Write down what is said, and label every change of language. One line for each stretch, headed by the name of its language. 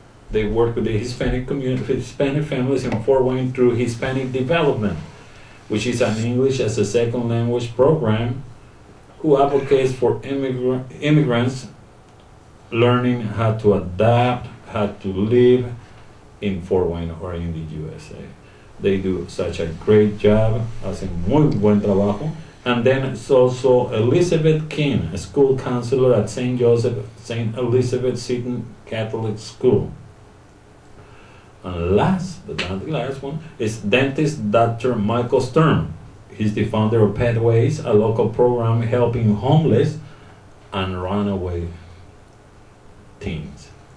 English: They work with the Hispanic community, Hispanic families in Fort Wayne through Hispanic Development, which is an English as a second language program who advocates for immigrants learning how to adapt, how to live in Fort Wayne or in the USA. They do such a great job,
Spanish: hacen muy buen trabajo.
English: And then it's also Elizabeth King, a school counselor at St. Elizabeth Seton Catholic School. And last, but not the last one, is dentist Dr. Michael Stern. He's the founder of Pathways, a local program helping homeless and runaway teens.